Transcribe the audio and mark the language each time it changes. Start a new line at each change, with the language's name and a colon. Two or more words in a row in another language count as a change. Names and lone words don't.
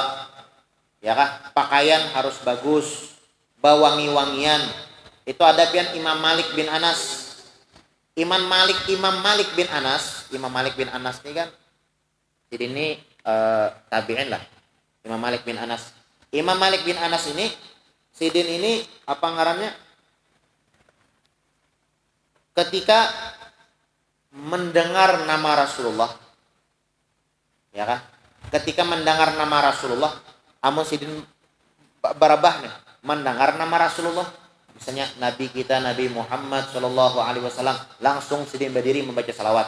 Indonesian: Ya kan? Pakaian harus bagus, bawangi-wangian. Itu adab Imam Malik bin Anas. Imam Malik bin Anas ini kan jadi ini tabi'in lah.
Banjar: Imam Malik bin Anas ini sidin ini apa ngarannya, ketika mendengar nama Rasulullah, ya kan, ketika mendengar nama Rasulullah, amun sidin barabah nih mendengar nama Rasulullah, misalnya Nabi kita Nabi Muhammad
Arabic: صلى الله عليه وسلم,
Banjar: langsung sidin berdiri membaca salawat.